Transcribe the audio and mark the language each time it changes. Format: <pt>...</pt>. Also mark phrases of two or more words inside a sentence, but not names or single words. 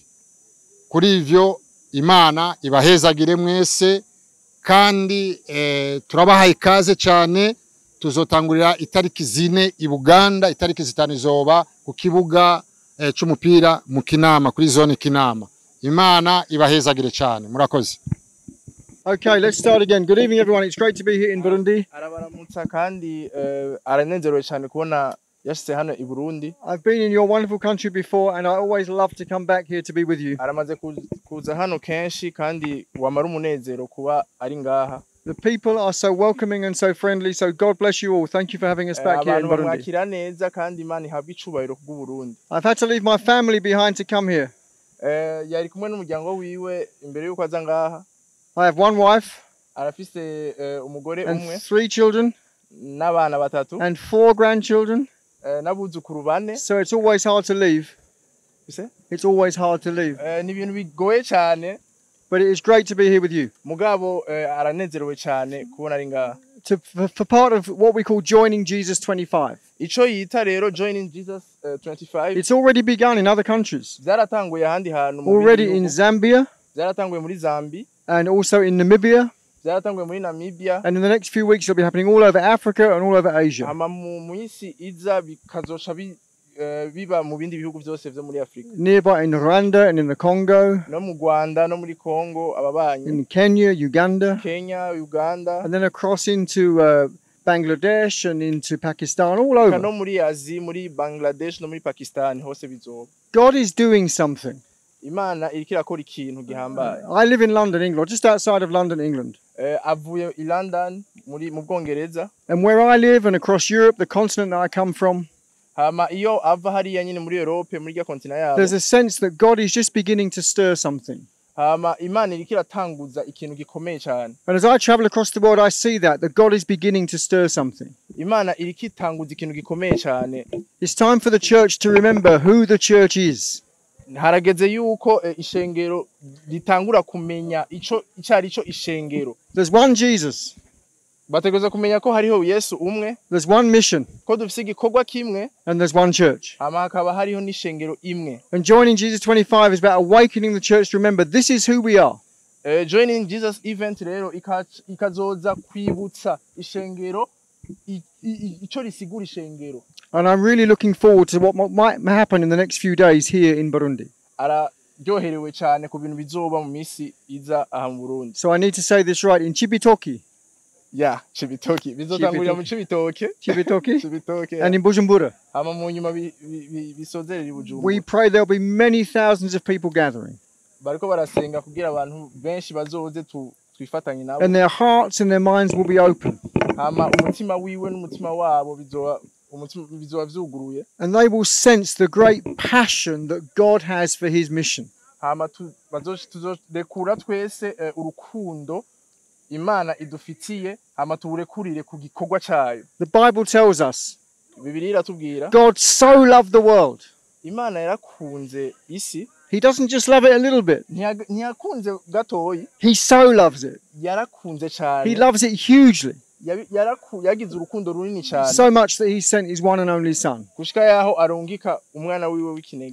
<rn>Kuri ivyo Imana ibahezagire mwese, kandi turabahaye ikaze cyane. Tuzotangurira itariki 4 Ibuganda, itariki 5 zoba ku kibuga cy'umupira mu Kinama, kuri zone Kinama. Imana ibahezagire cyane, murakoze.</rn> <en>Okay, let's start again. Good evening everyone. It's great to be here in Burundi.</en> <rn>Arabaramutsa kandi aranezerewe cyane kubona yashyize hano i Burundi.</rn> <en>I've been in your wonderful country before and I always love to come back here to be with you.</en> <rn>Aramaze kuza hano kenshi kandi wamara umunezero kuba ari ngaha.</rn> <en>The people are so welcoming and so friendly, so God bless you all. Thank you for having us back here in Burundi. I've had to leave my family behind to come here. I have one wife and 3 children and 4 grandchildren, so it's always hard to leave.</en> <rn>Ise?</rn> <en>It's always hard to leave.</en> <rn>Ni ibintu bigoye cyane</rn> <en>But it is great to be here with you.</en> <rn>mugabo aranezerewe cyane kubona ari ngaha.</rn> <en>For part of what we call joining Jesus 25.</en> <rn>Ico yita rero joining Jesus 25</rn> <en>It's already begun in other countries.</en> <rn>byaratanguye ahandi hantu mu</rn> <en>Already</en> <rn>bihugu.</rn> <en>in Zambia</en> <rn>Byaratanguye muri Zambia,</rn> <en>and also in Namibia.</en> <rn>byaratanguye muri Namibia,</rn> <en>And in the next few weeks, it'll be happening all over Africa and all over Asia.</en> <rn>hama mu isi iza bikazoca biba mu bindi bihugu byose byo muri Afrika.</rn> <en>Nearby in Rwanda and in the Congo,</en> <rn>No mu Rwanda no muri Congo ababanyi, in Kenya, Uganda, Kenya, Uganda,</rn> <en>and then across into Bangladesh and into Pakistan, all</en> <rn>no</rn> <en>over.</en> <rn>muri Asia, muri Bangladesh no muri Pakistan hose bizoba.</rn> <en>God is doing something.</en> <rn>Imana iriko irakora ikintu gihambaye.</rn> <en>I live in London, England, just outside of London, England.</en> <rn>Avuye i London mu Bwongereza,</rn> <en>And where I live and across Europe, the continent that I come from,</en> <rn>hama iyo ava hariya nyine muri Europe muri rya kontinent yabo,</rn> <en>there's a sense that God is just beginning to stir something.</en> <rn>hama Imana iriko iratanguza ikintu gikomeye cyane.</rn> <en>And as I travel across the world, I see that God is beginning to stir something.</en> <rn>Imana iriko itanguza ikintu gikomeye cyane.</rn> <en>It's time for the church to remember who the church is.</en> <rn>Harageze yuko ishengero ritangura kumenya ico icari cyo ishengero.</rn> <en>There's one Jesus.</en> <rn>Bategereza kumenya ko hariho Yesu umwe,</rn> <en>There's one mission.</en> <rn>ko dufise igikorwa kimwe,</rn> <en>And there's one church.</en> <rn>hama hakaba hariho n'ishengero imwe.</rn> <en>And joining Jesus 25 is about awakening the church to remember this is who we are.</en> <rn>Joining Jesus event rero ikazoza kwibutsa ishengero ico risigura ishengero.</rn> <en>And I'm really looking forward to what might happen in the next few days here in Burundi.</en> <rn>Araryoherewe cyane ku bintu bizoba mu misi iza aha mu Burundi.</rn> <en>So I need to say this right. In Chibitoke. Yeah, Chibitoke.</en> <rn>Bizotangurira mu Chibitoke. Chibitoke.</rn> <en>And in Bujumbura.</en> <rn>Hama mu nyuma bisozerera i Bujumbura.</rn> <en>We pray there'll be many thousands of people gathering.</en> <rn>Bariko barasenga kugira abantu benshi bazoze twifatanye nabo.</rn> <en>And their hearts and their minds will be open.</en> <rn>Hama umutima wiwe n'umutima wabo bizoba vyuguruye.</rn> <en>And they will sense the great passion that God has for his mission.</en> <rn>Hama tuzodekura twese urukundo Imana idufitiye, hama tuburekurire ku gikorwa cayo.</rn> <en>The Bible tells us</en> <rn>Bibiliya iratubwira</rn> <en>God so loved the world.</en> <rn>Imana yarakunze isi.</rn> <en>He doesn't just love it a little bit.</en> <rn>Ntiyakunze gatoyi.</rn> <en>He so loves it.</en> <rn>Yarakunze cyane.</rn> <en>He loves it hugely.</en> <rn>Yagize urukundo runini cyane.</rn> <en>So much that he sent his one and only son.</en> <rn>Gushika yaho arungika umwana wiwe w'ikinege.</rn>